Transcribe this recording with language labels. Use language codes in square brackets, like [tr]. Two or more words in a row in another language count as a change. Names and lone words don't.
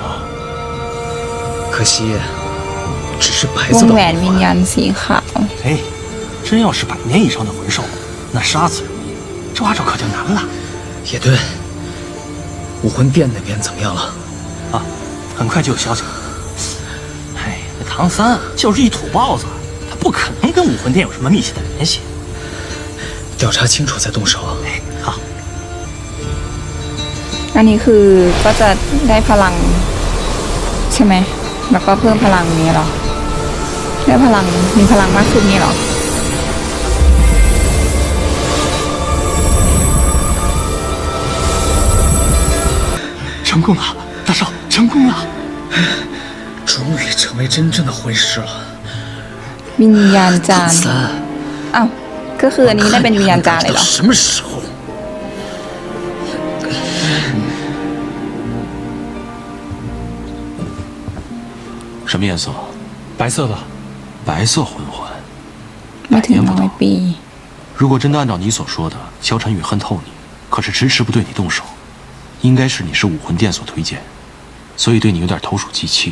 [zh] 可惜，只是白 [th] ว [zh] 色 [th] ง [zh] 的 [th] แหวน [zh] 魂 [th] วิญ [zh] 环。 [th] ญาณสีขาว [zh] 哎，真要是100年以上的魂兽，那杀死容易，抓着可就难了。也对，武魂殿那边怎么样了？啊，很快就有消息了。哎，那唐三就是一土包子，他不可能跟武魂殿有什么密切的联系。调查清楚再动手。哎，好。 [th] อันนี้คือก็จะได้พลังใช่ไหมแล้วก็เพิ่มพลังนี้เหรอได้พลังมีพลังมากขึ้นนี่เหรอ [zh] 成功了，大少，成功了！终于成为真正的魂师了。 [th] วิญญาณจารย์ [zh] 三， [th] อ้าวก็คืออันนี้ได้เป็นวิญญาณจารย์เลยเหรอ [zh] 什么时候？什么颜色？白色的。白色魂环。 [th] ไม่ถึง [zh] 100年不 100 到。 [th] ปี [zh] 如果真的按照你所说的，萧晨宇恨透你，可是迟迟不对你动手，应该是你是武魂殿所推荐，所以对你有点投鼠忌器。